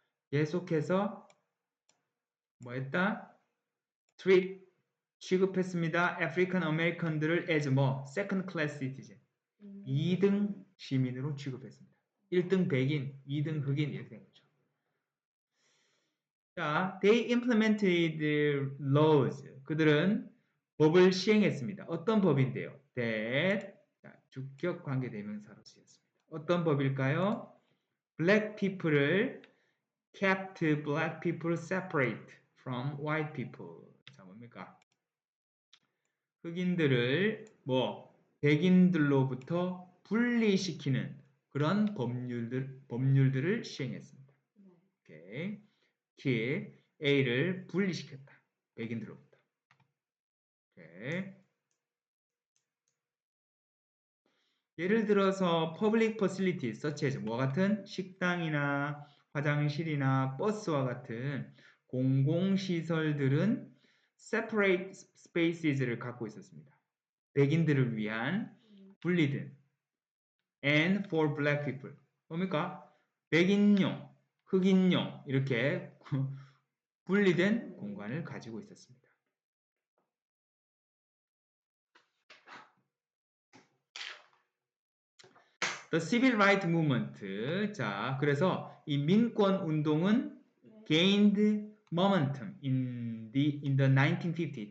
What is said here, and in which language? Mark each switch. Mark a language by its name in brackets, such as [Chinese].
[Korean] 계속해서 뭐 했다? [English] treat [Korean] 취급했습니다. 아프리칸 아메리칸들을 [English] as [Korean] 뭐 [English] second class citizen [Korean] 2등 시민으로 취급했습니다. 1등 백인, 2등 흑인 이렇게 된 거죠. 자, [English] they implemented laws. [Korean] 그들은 법을 시행했습니다. 어떤 법인데요? that 자, 주격 관계 대명사로 쓰였습니다. 어떤 법일까요? [English] black people을 kept black people separate from white people. [Korean] 자, 뭡니까? 흑인들을 백인들로부터 분리시키는 그런 법률들을 시행했습니다. 오케이. A를 분리시켰다. 백인들로부터. 오케이. 예를 들어서 [English] public facilities such as [Korean] 뭐 같은 식당이나 화장실이나 버스와 같은 공공시설들은 [English] separate spaces를 [Korean] 갖고 있었습니다. 백인들을 위한 분리된 [English] and for black people. [Korean] 뭡니까? 백인용, 흑인용 이렇게 분리된 공간을 가지고 있었습니다. [English] The Civil Rights Movement. [Korean] 자, 그래서 이 민권 운동은 [English] gained momentum in the 1950.